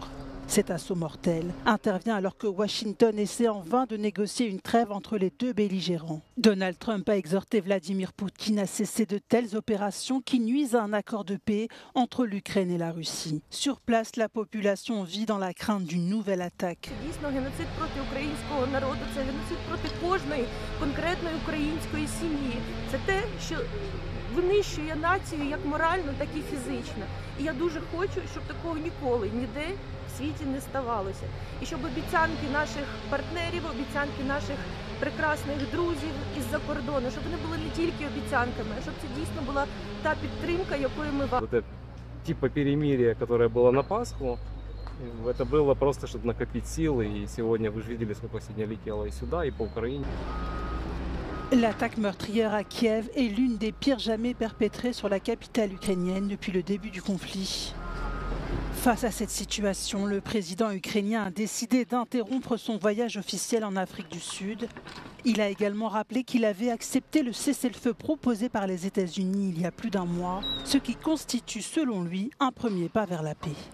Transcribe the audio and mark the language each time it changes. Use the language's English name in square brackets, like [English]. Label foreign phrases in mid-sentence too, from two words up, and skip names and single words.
[French] Cet assaut mortel intervient alors que Washington essaie en vain de négocier une trêve entre les deux belligérants. Donald Trump a exhorté Vladimir Poutine à cesser de telles opérations qui nuisent à un accord de paix entre l'Ukraine et la Russie. Sur place, la population vit dans la crainte d'une nouvelle attaque. [Ukrainian] Винищує націю як морально, так і фізично. І я дуже хочу, щоб такого ніколи ніде в світі не ставалося. І щоб обіцянки наших партнерів, обіцянки наших прекрасних друзів із-за кордону, щоб вони були не тільки обіцянками, а щоб це дійсно була та підтримка, якою ми вам... [Russian] Вот типа перемирия, которое было на Пасху, это было просто, чтобы накопить силы. И сегодня вы же видели, сколько сегодня летело и сюда, и по Украине. [French] L'attaque meurtrière à Kiev est l'une des pires jamais perpétrées sur la capitale ukrainienne depuis le début du conflit. Face à cette situation, le président ukrainien a décidé d'interrompre son voyage officiel en Afrique du Sud. Il a également rappelé qu'il avait accepté le cessez-le-feu proposé par les États-Unis il y a plus d'un mois, ce qui constitue selon lui un premier pas vers la paix.